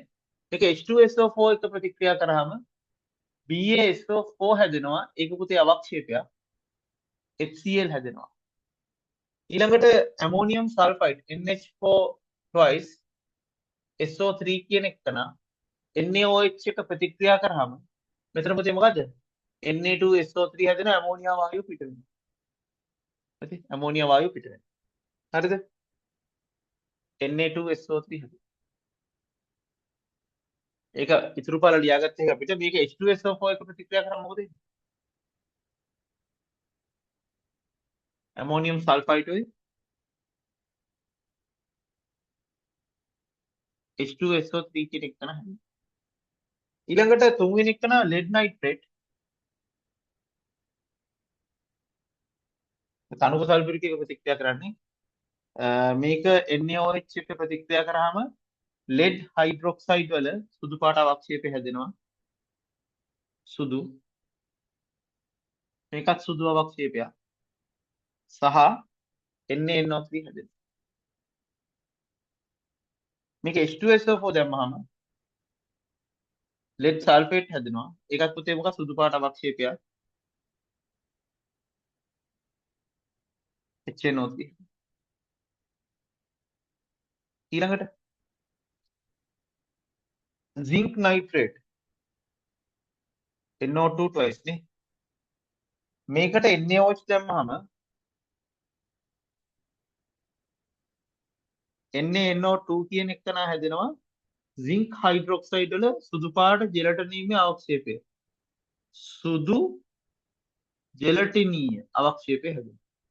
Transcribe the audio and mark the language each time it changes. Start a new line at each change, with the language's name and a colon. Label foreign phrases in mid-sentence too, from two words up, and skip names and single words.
Sinhala: මේක H2SO4 එක ප්‍රතික්‍රියා කරාම BaSO4 හැදෙනවා ඒක පුතේ අවක්ෂේපයක් HCl හැදෙනවා. ඊළඟට ඇමෝනියම් සල්ෆයිඩ් NH4 twice SO3 කියන එක නා NaOH එක ප්‍රතික්‍රියා කරාම මෙතන පුතේ මොකද්ද? Na2SO3 හැදෙන ඇමෝනියා වායුව පිට වෙනවා. හරි ඇමෝනියා වායුව පිට වෙනවා. හරිද? Na2SO3 හැදෙනවා. ඒක ඉතුරු පාර ලියාගත්ත එක අපිට මේක H2SO4 එක ප්‍රතික්‍රියා කරාම මොකද වෙන්නේ? ඇමෝනියම් සල්ෆයිඩ් උයි H2SO3 කියන එක නා හැදෙනවා. ඊළඟට තුන්වෙනි එක නා
English: lead nitrate
Sinhala: තනුක සල්ෆරික් එක ප්‍රතික්‍රියා කරන්නේ මේක NaOH එක්ක ප්‍රතික්‍රියා කරාම
English: lead hydroxide
Sinhala: වල සුදු පාට අවක්ෂේපය හැදෙනවා සුදු මේකත් සුදු අවක්ෂේපයක් සහ NaNO3 හැදෙනවා මේක H2SO4 දැම්මහම
English: lead sulfate
Sinhala: හැදෙනවා. ඒකත් පුතේ මොකක් සුදු පාට අවක්ෂේපයක්. HNO3. ඊළඟට
English: zinc nitrate
Sinhala: NO2 twice නේ. මේකට NaOH දැම්මහම NaNO2 කියන එක නා හැදෙනවා
English: zinc hydroxide
Sinhala: වල සුදු පාට ජෙලටිනීය අවක්ෂේපය. සුදු ජෙලටිනීය අවක්ෂේපය හැදෙනවා.